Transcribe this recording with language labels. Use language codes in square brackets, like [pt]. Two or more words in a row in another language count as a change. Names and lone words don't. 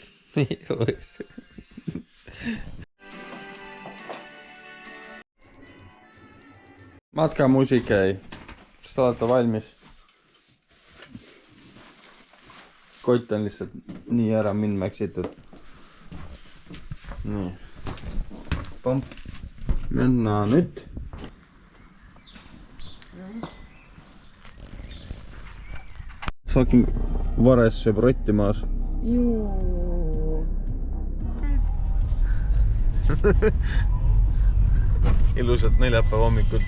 [et] Nii oleks. Matkamuusika ei. Kas te olete valmis? Kott on lihtsalt nii ära minna eksitud. Nii. Pomp. [fi] Mennään nyt. [et] Fucking vares sööb rotti maas. Juu. Ilusat neljapäeva hommikut.